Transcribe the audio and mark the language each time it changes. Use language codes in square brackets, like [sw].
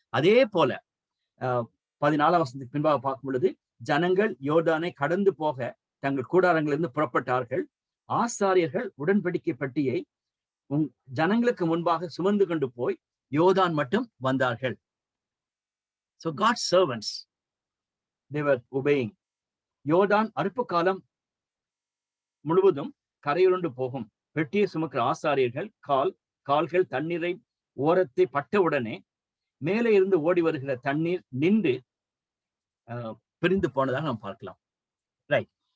[ta] அதே போல 14 வசனத்துக்கு பின்பாக பார்க்கும் பொழுது, ஜனங்கள் யோர்தானை கடந்து போக தங்கள் கூடாரங்களிலிருந்து புறப்பட்டார்கள். ஆசாரியர்கள் உடன்படிக்கை பெட்டியை ஜனங்களுக்கு முன்பாக சுமந்து கொண்டு போய் யோர்தான் மட்டும் வந்தார்கள். [en] So God's servants, they were obeying. [ta] யோர்தான் அறுப்பு காலம் முழுவதும் கரையுருண்டு போகும். பெட்டியை சுமக்கிற ஆசாரியர்கள் கால்கள் தண்ணீரை ஓரத்தை பட்டவுடனே மேலே இருந்து ஓடி வருகிற தண்ணீர் நின்று பிரிந்து போனதாக நாம் பார்க்கலாம். ரைட்.